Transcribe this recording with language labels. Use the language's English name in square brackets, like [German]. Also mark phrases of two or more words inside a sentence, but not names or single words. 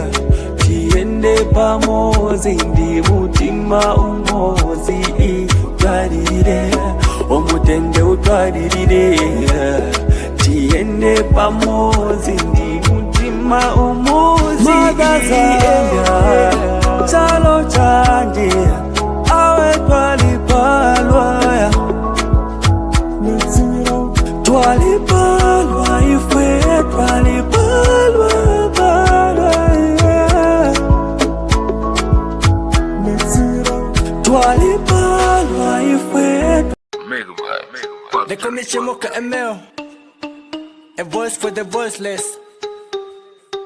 [Nyanja] tiende pamozi ndi mutima umozi utwaririre omutende utwaririre tiende pamozi ndi mutima umozi magazaenda chalo chanje [Bemba] awe twalipalwa twalipalwa ifwe twalipalwa [English] They call me Chimoka ML, a voice for the voiceless.